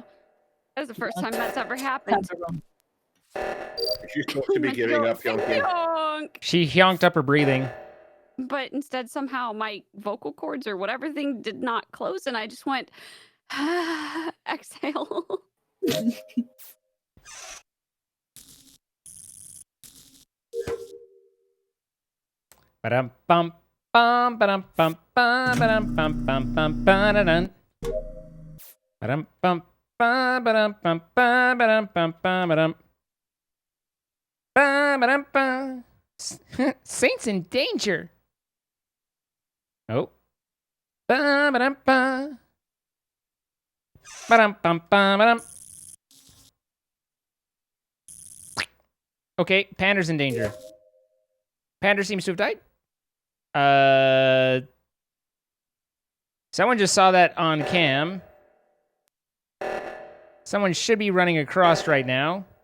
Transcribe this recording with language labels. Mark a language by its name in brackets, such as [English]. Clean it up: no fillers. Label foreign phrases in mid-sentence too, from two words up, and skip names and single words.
[English] That was the first time that's ever happened. She's supposed to be giving up, Yonky. Yonk. She hyonked up her breathing. But instead, somehow my vocal cords or whatever thing did not close, and I just went, exhale. Ba-dum bum bum ba-dum bum bum ba-dum bum bum bum ba-da-dun. Ba-dum bum ba ba-dum bum ba ba-dum bum ba-dum. Ba-ba-dum ba. Saints in danger. Oh. Ba-ba-dum ba. Ba-dum bum ba-dum. Okay, Pander's in danger. Pander seems to have died. Someone just saw that on cam. Someone should be running across right now.